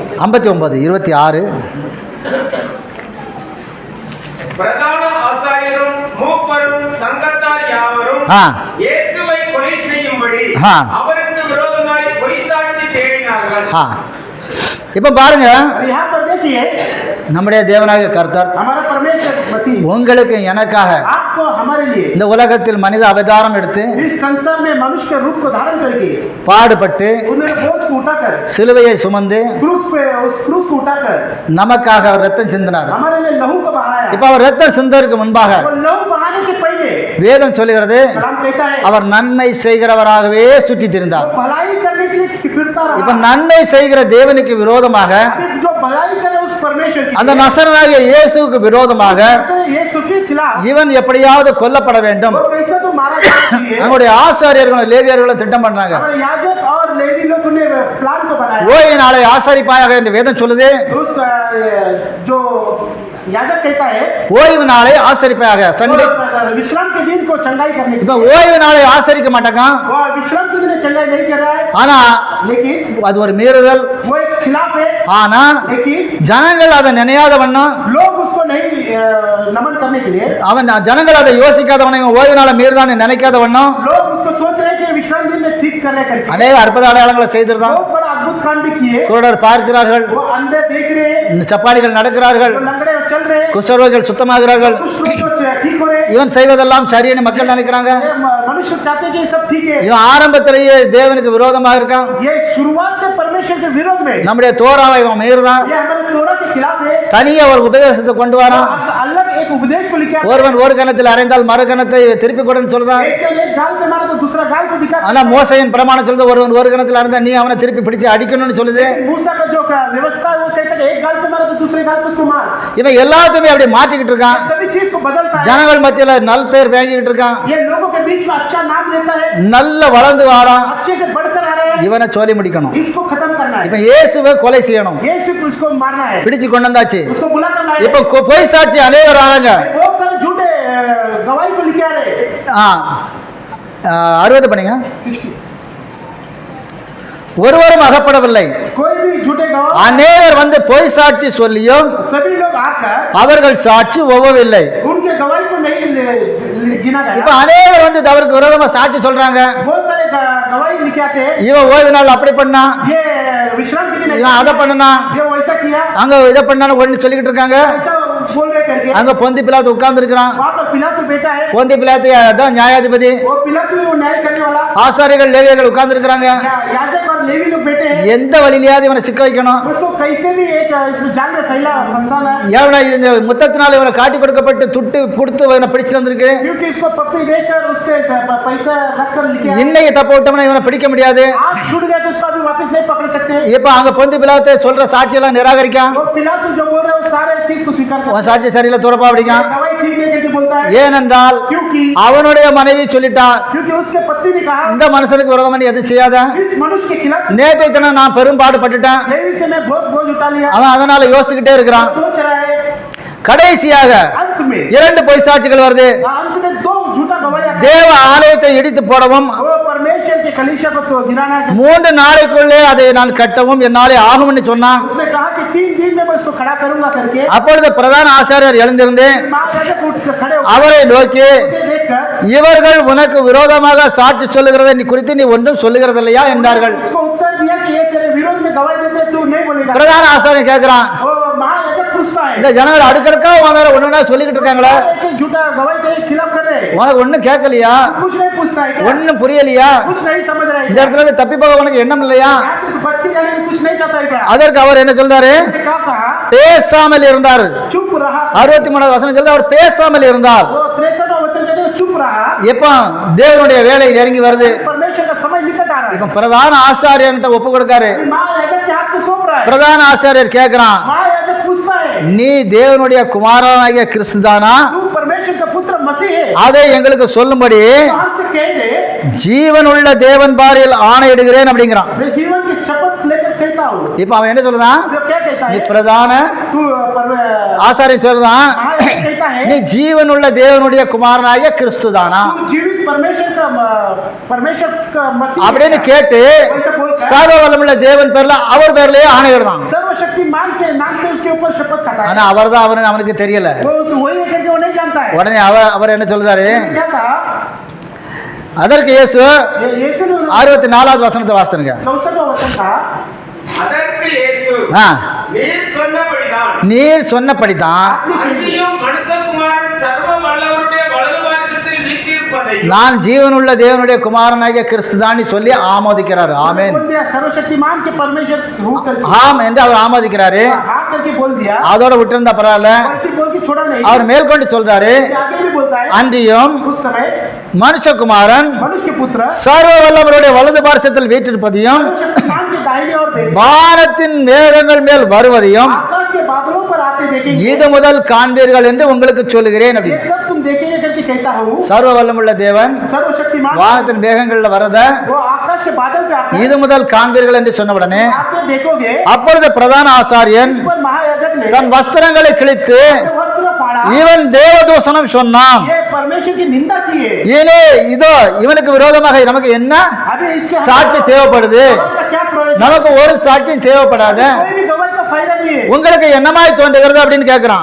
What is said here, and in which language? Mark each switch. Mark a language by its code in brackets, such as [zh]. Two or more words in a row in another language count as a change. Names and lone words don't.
[ta] 59 26 பிரதான ஆசாரியரும் மூப்பரும் சங்கத்தார் யாவரும் ஆ. இயேசுவை கொலை செய்யும்படி ஆ. அவருக்கு விரோதமாய் பொய் சாட்சி தேடினார்கள். ஆ இப்போ பாருங்க, [hi] अब यहाँ पर देखिए [ta] நம்முடைய தேவனாகிய கர்த்தர் [hi] हमारा परमेश्वर मसीह [ta] உங்களுக்கு எனக்காக [hi] आपको हमारे लिए [ta] இந்த உலகத்தில் மனித அவதாரம் எடுத்து [hi] इस संसार में मनुष्य के रूप को धारण करके [ta] பாடுபட்டு [hi] उन्होंने बोझ को उठाकर [ta] சிலுவையை சுமந்து [hi] क्रूस पे उस क्रूस को उठाकर [ta] நமக்காக அவர் ரத்தம் சிந்தினார். [hi] हमारे लिए लहू को बहाया। [ta] இப்போ அவர் ரத்தம் சிந்ததற்கு முன்பாக [hi] वो लहू बहाने के पहले [ta] வேதம் சொல்லுகிறது [hi] कलाम कहता है [ta] அவர் நன்மை செய்கிறவராகவே சுற்றி திரிந்தார். [hi] वो भलाई करने के लिए फिरता [ta] இப்ப [hi] रहा। [ta] நன்மை செய்கிற தேவனுக்கு விரோதமாக [hi] अभी जो भलाई करे उस परमेश्वर की [ta] அந்த நசரனாகிய இயேசுவுக்கு விரோதமாக [hi] यीशु के खिलाफ [ta] இவன் எப்படியாவது கொல்லப்பட வேண்டும். [hi] वो कैसे तो मारा जाना चाहिए। [ta] நம்முடைய ஆசாரியர்களும் லேவியர்களும் திட்டம் பண்றாங்க. [hi] हमारे याजक और लेवी लोग ने प्लान को बनाया। [ta] ஓய் நாளை ஆசாரிப்பாயாக என்று வேதம் சொல்லுது. [hi] उस जो याजक कहता है [ta] ஓய்வு நாளை ஆசரிப்பாயாக சண்டே. [hi] वो विश्राम के दिन को चंगाई करने के [ta] இப்ப ஓய்வு நாளை ஆசரிக்க மாட்டாங்க. [hi] वो विश्राम के दिन चंगाई नहीं कर रहा है, [ta] ஆனா [hi] लेकिन [ta] அது ஒரு மீறுதல். [hi] वो एक खिलाफ है। [ta] ஆனா [hi] लेकिन [ta] ஜனங்கள் அதை நினையாத வண்ணம், [hi] लोग उसको नहीं नमन करने के लिए, [ta] அவன் ஜனங்கள் அதை யோசிக்காத வண்ணம், இவன் ஓய்வு நாளை மீறுதான் நினைக்காத வண்ணம் [hi] लोग उसको सोच रहे हैं कि विश्राम दिन में ठीक करने करके [ta] அநேக அற்புத அடையாளங்களை செய்திருந்தான். [hi] बहुत बड़ा अद्भुत काम भी किए। [ta] குருடர் பார்க்கிறார்கள், [hi] वो अंधे देख रहे हैं, [ta] சப்பானிகள் நடக்கிறார்கள், [hi] वो लंगड़े चल रहे हैं, [ta] குஷ்டரோகிகள் சுத்தமாகிறார்கள். [hi] कुछ लोग ठीक हो रहे हैं। [ta] இவன் செய்வதெல்லாம் சரின்னு மக்கள் நினைக்கிறாங்க. [hi] ये मनुष्य चाहते हैं कि ये सब ठीक है। [ta] இவன் ஆரம்பத்திலேயே தேவனுக்கு விரோதமாக இருக்கான். [hi] ये शुरुआत से परमेश्वर के विरोध में, [ta] நம்முடைய தோராவை இவன் மீறுதான். [hi] ये हमारे तोरा के खिलाफ है। [ta] தனியே ஒரு உபதேசத்தை கொண்டு வரான். [hi] अलग एक उपदेश को लिखा है। [ta] ஒருவன் ஒரு கணத்தில் அறைந்தால் மறு கணத்தை திருப்பி கொடுன்னு சொல்றான். [hi] एक गाल पे मारा तो दूसरा गाल को दिखा। [ta] ஆனா மோசையின் பிரமாணம் சொல்லுது, ஒருவன் ஒரு கணத்தில் அறைந்தா நீ அவனை திருப்பி பிடிச்சு அடிக்கணும்னு சொல்லுது. [hi] मूसा का जो व्यवस्था है वो कहता है एक गाल पे मारा तो दूसरे गाल पे उसको मार। [ta] இவன் எல்லாத்தையுமே அப்படி மாற்றிக்கிட்டு இருக்கான். [hi] सभी चीज को बदलता है। [ta] ஜனங்கள் மத்தியில நல் பேர் வாங்கிக்கிட்டு இருக்கான். [hi] ये लोगों के बीच में अच्छा नाम लेता है, [ta] நல்ல வளர்ந்து வாரான். [hi] अच्छे से बढ़कर आ रहे हैं। [ta] இவனை சொல்லி முடிக்கணும். [hi] इसको खत्म करना [ta] இப்ப [hi] है, [ta] இயேசுவை கொலை செய்யணும். [hi] ये सिर्फ उसको मारना है, [ta] பிடிச்சு கொண்டு வந்தாச்சு. [hi] उसको बुला करना है। [ta] இப்ப பொய் சாட்சி அநேகர் வராங்க. [hi] बहुत सारे झूठे गवाही को लिखे आ रहे हैं। [ta] 60 பண்ணுங்க. [hi] 60 [ta] ஒருவரும் அகப்படவில்லை. [hi] कोई भी झूठे गवाह, [ta] அநேகர் வந்து பொய் சாட்சி சொல்லியும் [hi] सभी लोग आकर [ta] அவர்கள் சாட்சி ஒவ்வவில்லை. [hi] उनके गवाही को नहीं गिना [ta] இப்ப [hi] गया। [ta] அநேகர் வந்து அவருக்கு விரோதமா சாட்சி சொல்றாங்க. [hi] बहुत सारे गवाही लिखे आते हैं, [ta] இவன் ஓய்வு நாள் அப்படி பண்ணா, [hi] ये विश्राम के दिन [ta] இவன் அதை பண்ணனா, [hi] ये वैसा किया, [ta] அங்க இதை பண்ணான்னு ஒண்ணு சொல்லிக்கிட்டு இருக்காங்க. [hi] ऐसा बोल रहे करके। [ta] அங்க பொந்தி பிலாத்து உட்கார்ந்து இருக்கிறான். [hi] वहाँ पर पिलातु बैठा है, [ta] பொந்தி பிலாத்து அதான் நியாயாதிபதி. [hi] वो पिलातु वो न्याय करने वाला, [ta] ஆசாரிகள் லேவியர்கள் உட்கார்ந்து இருக்கிறாங்க. [hi] याजक और लेवी लोग बैठे हैं। [ta] எந்த வழியிலாவது இவனை சிக்க வைக்கணும். [hi] उसको कैसे भी एक इसमें जान में फैला फंसाना है, [ta] ஏவனா இந்த முத்தத்தினால இவனை காட்டி கொடுக்கப்பட்டு துட்டு கொடுத்து இவனை பிடிச்சு வந்திருக்கு. [hi] क्योंकि इसको पप्पी देकर उससे पैसा रखकर लिखे आए। [ta] இன்னைக்கு தப்பு விட்டோம்னா இவனை பிடிக்க முடியாது. [hi] आज छूट गया तो उसको अभी वापस नहीं पकड़ सकते। [ta] இப்ப அங்க பொந்தி பிலாத்து சொல்ற சாட்சியெல்லாம் நிராகரிக்கான். [hi] वो पिलातु जो बोल रहे हैं वो सारे चीज को स्वीकार [ta] உன் [hi] करता [ta] சாட்சி சரியில்லை துறப்பா அப்படிக்கான். [hi] है, गवाही ठीक नहीं करके बोलता है, [ta] ஏனென்றால் [hi] क्योंकि [ta] அவனுடைய மனைவி சொல்லிட்டான், [hi] क्योंकि उसके पत्नी ने कहा [ta] இந்த மனுஷனுக்கு விரோதமா நீ எதுவும் செய்யாத. [hi] इस मनुष्य के खिलाफ [ta] நேற்றை தினம் நான் பெரும்பாடுபட்டுட்டேன். [hi] लेवी से मैं बहुत बोझ उठा लिया। [ta] அவன் அதனால யோசிச்சுக்கிட்டே இருக்கிறான். [hi] सोच रहा है, [ta] கடைசியாக [hi] अंत में [ta] 2 பொய் சாட்சிகள் வருது. [hi] अंत में 2 झूठा गवाही आता है। [ta] தேவ ஆலயத்தை இடித்து போடவும் [hi] वो परमेश्वर के कलीसिया को तो गिराना है। [ta] 3 நாளைக்குள்ளே அதை நான் கட்டவும் என்னாலே ஆகும்னு சொன்னான். [hi] उसने कहा कि 3 दिन में मैं इसको खड़ा करूंगा करके। [ta] அப்பொழுது பிரதான ஆசாரியர் எழுந்திருந்து [hi] माँ याजक उठ कर खड़े हो [ta] அவரை நோக்கி, [hi] उसे देखकर [ta] இவர்கள் உனக்கு விரோதமாக சாட்சி சொல்லுகிறதை நீ குறித்து நீ ஒன்றும் சொல்லுகிறது இல்லையா என்றார்கள். [hi] उसको उत्तर दिया कि ये तेरे विरोध में गवाही देते तू नहीं बोलेगा। [ta] பிரதான ஆசாரியர் கேட்கிறான், [hi] वो महायाजक पूछता है, [ta] இந்த ஜனங்கள் அடுக்கடுக்கா உன் மேல ஒண்ணுனா சொல்லிக்கிட்டு இருக்காங்களே, [hi] एक झूठा गवाही तेरे खिलाफ कर रहे हैं, [ta] உனக்கு ஒண்ணும் கேட்கலையா, [hi] कुछ नहीं पूछता है क्या? [ta] ஒண்ணும் புரியலையா, [hi] कुछ नहीं समझ रहा है [ta] இந்த [hi] क्या? [ta] இடத்துல இருந்து தப்பி போக உனக்கு எண்ணம் இல்லையா? [hi] यहाँ से बच के जाने की कुछ नहीं चाहता है क्या? [ta] அதற்கு அவர் என்ன சொல்றாரு, [hi] उसने कहा [ta] பேசாமல் இருந்தார். [hi] चुप रहा। [ta] 63வது வசனம் சொல்லுது, அவர் பேசாமல் இருந்தார். [hi] वो 63वां वचन कहते हैं चुप रहा। [ta] எப்ப தேவனுடைய வேலை நெருங்கி வருது, [hi] परमेश्वर का समय निकट आ रहा [ta] இப்ப [hi] है। [ta] பிரதான ஆசாரியன்ட்ட ஒப்பு கொடுக்காரு. [hi] महायाजक के हाथ में सौंप रहा है। [ta] பிரதான ஆசாரியர் கேட்கிறான், [hi] महायाजक पूछता है, [ta] நீ தேவனுடைய குமாரனாகிய கிறிஸ்துதானா, [hi] तू परमेश्वर का पुत्र मसीह है? [ta] அதை எங்களுக்கு சொல்லும்படி [hi] तो हमसे कह दे, [ta] ஜீவனுள்ள தேவன் பாரில் ஆணையிடுகிறேன் அப்படிங்கிறான். [hi] मैं जीवन की शपथ लेकर कहता हूँ। [ta] இப்ப அவன் என்ன சொல்றான், [hi] जो क्या कहता [ta] நீ [hi] है? [ta] பிரதான [hi] तू [ta] ஆசாரியர் சொல்றான், [hi] महायाजक कहता है, [ta] நீ ஜீவனுள்ள தேவனுடைய குமாரனாகிய கிறிஸ்துதானா [hi] तू जीवित परमेश्वर का मसीह [ta] அப்படின்னு [hi] है। [ta] கேட்டு [hi] वैसा बोलकर [ta] சர்வ வல்லமுள்ள தேவன் பேர்ல அவர் பேர்லயே ஆணையிடுறான். [hi] सर्वशक्तिमान के नाम से उसके ऊपर शपथ खाता है। [ta] ஆனா அவர்தான் அவனுக்கு தெரியல. [hi] वो वही है कि वो नहीं जानता बोलता है [ta] உடனே அவர் என்ன சொல்றாரு? [hi] क्या कहा [ta] அதற்கு இயேசு [hi] यीशु ने [ta] 64வது வசனத்தை வாசிங்க. [hi] 64वां वचन कहा [ta] அதற்கு இயேசு, நீர் சொன்னபடிதான், நீர் சொன்னபடிதான் அன்றியும் மனுஷகுமாரன் சர்வ வல்லவருடைய வலது பாரிசத்தில் வீற்றிருப்பதையும் நான் ஜீவனுள்ள தேவனுடைய குமாரனாகிய கிறிஸ்துதான்னு சொல்லி ஆமோதிக்கிறாரு. ஆமென். [hi] बोल दिया सर्वशक्तिमान के परमेश्वर हूं करके [ta] ஆம் என்று அவர் ஆமோதிக்கிறாரு. [hi] हाँ करके बोल दिया [ta] அதோட விட்டிருந்தா பரவாயில்ல. [hi] ऐसे बोल के छोड़ा नहीं [ta] அவர் மேற்கொண்டு சொல்றாரு, [hi] आगे भी बोलता है [ta] அன்றியும் [hi] उस समय [ta] மனுஷகுமாரன் [hi] मनुष्य के पुत्र [ta] சர்வ வல்லவருடைய வலது பாரிசத்தில் வீற்றிருப்பதையும் [hi] सर्वशक्तिमान के दाहिने और बैठे [ta] வானத்தின் மேகங்கள் மேல் வருவதையும் [hi] आकाश के बादलों पर आते देखेंगे [ta] இது முதல் காண்பீர்கள் என்று உங்களுக்கு சொல்லுகிறேன் [hi] ये [ta] அப்படின்னு. [hi] सब तुम देखेंगे करके कहता हूँ [ta] சர்வ வல்லமுள்ள தேவன் [hi] सर्वशक्तिमान [ta] வானத்தின் மேகங்கள்ல வரத [hi] वो आकाश के बादल पे आता है [ta] இது முதல் காண்பீர்கள் என்று சொன்ன உடனே [hi] आप ये देखोगे [ta] அப்பொழுது பிரதான ஆசாரியன் [hi] इस पर महायाजक ने [ta] தன் வஸ்திரங்களை கிழித்து [hi] अपने वस्त्र फाड़ा [ta] இவன் தேவதூஷணம் சொன்னான். [hi] ये परमेश्वर की निंदा की है [ta] ஏனே இதோ இவனுக்கு விரோதமாக நமக்கு என்ன [hi] अभी इससे [ta] சாட்சி தேவைப்படுது? [hi] गवाही का क्या प्रयोजन [ta] நமக்கு ஒரு சாட்சியும் தேவைப்படாத. [hi] कोई भी गवाही का फायदा नहीं है [ta] உங்களுக்கு என்னமாய் தோன்றுகிறது அப்படின்னு கேட்கிறான்.